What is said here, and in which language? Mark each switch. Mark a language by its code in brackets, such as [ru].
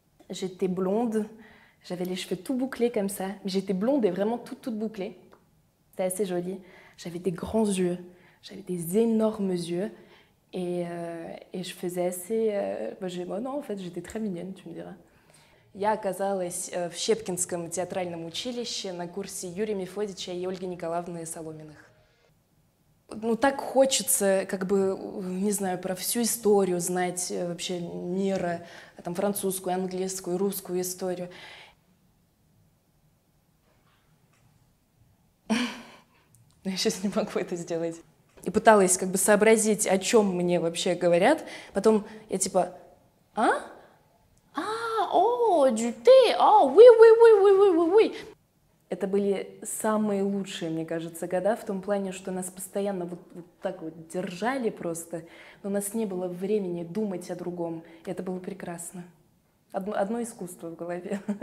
[fr] J'étais blonde, j'avais les cheveux tout bouclés comme ça. J'étais blonde et vraiment toute bouclée. C'était assez joli. J'avais des grands yeux, j'avais des énormes yeux. Et je faisais assez... non, en fait, j'étais très mignonne, tu me diras. [ru] Я оказалась в Щепкинском театральном училище на курсе Юрия Мефодича и Ольги Николаевны Соломиных. Ну, так хочется, как бы, не знаю, про всю историю знать вообще мира, там, французскую, английскую, русскую историю. Но я сейчас не могу это сделать. И пыталась как бы сообразить, о чем мне вообще говорят. Потом я типа, а? [fr] О, du thé, oui, oui, oui, oui, oui, oui, oui. [ru] Это были самые лучшие, мне кажется, года в том плане, что нас постоянно вот так вот держали просто, но у нас не было времени думать о другом. И это было прекрасно. Одно искусство в голове.